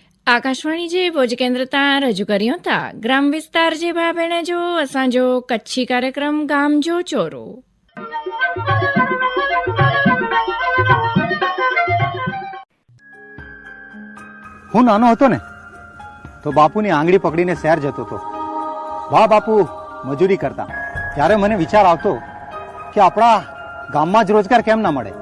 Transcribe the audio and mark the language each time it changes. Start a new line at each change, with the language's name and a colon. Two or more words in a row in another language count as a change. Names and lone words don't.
Kachhi: आकाशवाणी जे भोज केंद्र तां रजू करियूं था ग्राम विस्तार जे भाउ भेण जो असांजो कच्छी कार्यक्रम गाम जो चोरो।
Gujarati: હું નાનો હતો ને તો બાપુની આંગળી પકડીને શહેર જતો હતો. વાહ બાપુ મજૂરી કરતા. ત્યારે મને વિચાર આવતો કે આપણા ગામમાં જ રોજગાર કેમ ના મળે.